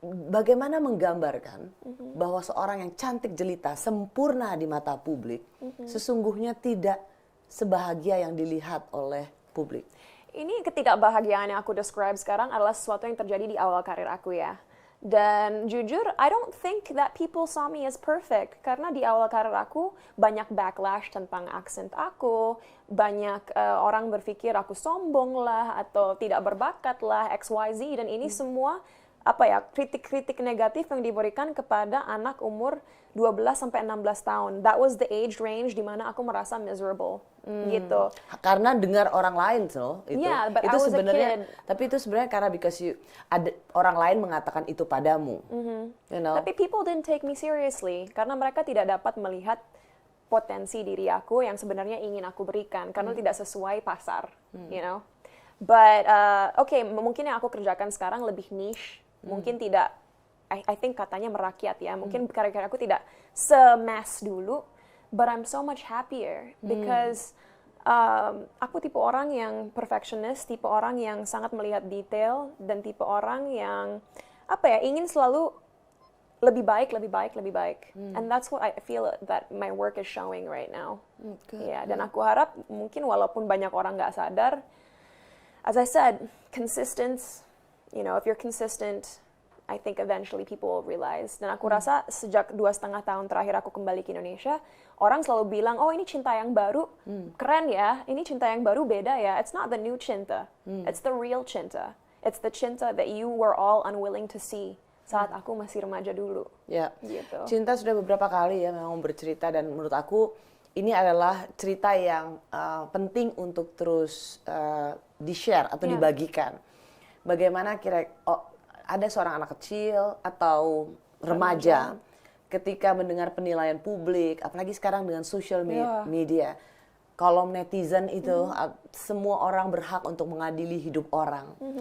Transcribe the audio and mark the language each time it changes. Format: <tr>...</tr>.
<id>Bagaimana menggambarkan bahwa seorang yang cantik jelita, sempurna di mata publik, sesungguhnya tidak sebahagia yang dilihat oleh publik. Ini ketidakbahagiaan yang aku describe sekarang adalah sesuatu yang terjadi di awal karir aku ya. Dan jujur,</id> <en>I don't think that people saw me as perfect.</en> <id>Karena di awal karir aku, banyak backlash tentang aksen aku, banyak orang berpikir aku sombong lah, atau tidak berbakat lah, XYZ, dan ini semua kritik-kritik negatif yang diberikan kepada anak umur 12 sampai 16 tahun.</id> <en>That was the age range</en> <id>di mana aku merasa</id> <en>miserable gitu.</en> <id>Karena dengar orang lain itu.</id> <en>Yeah, but</en> <id>itu</id> <en>I was a</en> <id>sebenarnya</id> <en>kid.</en> <id>tapi itu sebenarnya karena because ada orang lain mengatakan itu padamu.</id> <en>You know?</en> <id>Tapi</id> <en>people didn't take me seriously</en> <id>karena mereka tidak dapat melihat potensi diri aku yang sebenarnya ingin aku berikan karena tidak sesuai pasar,</id> <en>you know.</en> <id>But mungkin yang aku kerjakan sekarang lebih niche, mungkin tidak.</id> <en>I think</en> <id>katanya merakyat ya, mungkin karya-karya aku tidak se-mass dulu,</id> <en>but I'm so much happier because</en> <id>aku tipe orang yang perfectionist, tipe orang yang sangat melihat detail, dan tipe orang yang ingin selalu lebih baik.</id> <en>And that's what I feel that my work is showing right now.</en> <id>Dan aku harap mungkin walaupun banyak orang nggak sadar,</id> <en>as I said, consistent, if you're consistent, I think eventually people will realize.</en> <id>Dan aku rasa sejak 2,5 tahun terakhir aku kembali ke Indonesia, orang selalu bilang, oh ini cinta yang baru, keren ya, ini cinta yang baru beda ya.</id> <en>It's not the new cinta, it's the real cinta. It's the cinta that you were all unwilling to see</en> <id>saat aku masih remaja dulu. Ya, gitu. Cinta sudah beberapa kali ya memang bercerita, dan menurut aku ini adalah cerita yang penting untuk terus di-share atau dibagikan. Bagaimana ada seorang anak kecil atau remaja ketika mendengar penilaian publik, apalagi sekarang dengan social media, kolom netizen itu, semua orang berhak untuk mengadili hidup orang.</id>